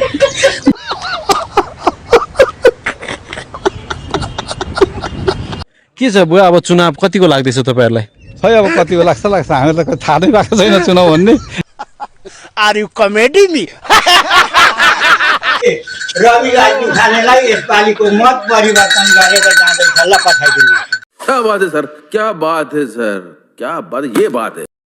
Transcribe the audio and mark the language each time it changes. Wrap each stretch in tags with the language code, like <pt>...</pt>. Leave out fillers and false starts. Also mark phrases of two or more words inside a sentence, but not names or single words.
<ne>के छ बुवा अब चुनाव कतिको लाग्दैछ तपाईँहरूलाई खै अब कतिको लाग्छ हामीलाई त थाहा नै भएको छैन चुनाव भन्ने</ne> <en>are you comedy me</en> <ne>रवि लालजी खानेलाई यसपालिको मत परिवर्तन गरेर जाँदैछ ल पठाइदिनु</ne> <hi>क्या बात है सर क्या बात है सर क्या बात ये बात है</hi>